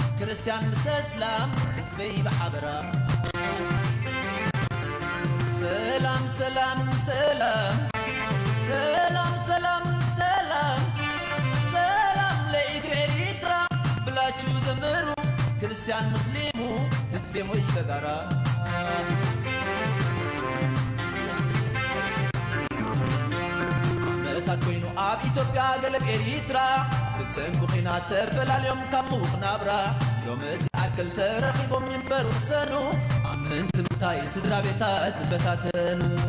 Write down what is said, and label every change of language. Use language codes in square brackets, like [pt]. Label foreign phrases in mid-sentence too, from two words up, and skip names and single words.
[ti] ክርስቲያን ምስ እስላም ህዝበይ ብሓበራ ሰላም ሰላም ሰላም ሰላም ሰላም ሰላም ሰላም [am] ለኢትራ ብላችሁ ዘምሩ ክርስቲያን ሙስሊሙ ህዝቤ ሞይ በጋራ [ti] ዓመታት ኮይኑ ኣብ ኢትዮጵያ ገለብ ኤሪትራ ብሰንኩ ኺናት ተፈላልዮም ካብ ምዉቕ ናብራ ሎም እዚ ኣክል ተረኺቦም ይንበሩ ሰኑ ኣመንቲ ምንታይ ስድራ ቤታት ዝበታተኑ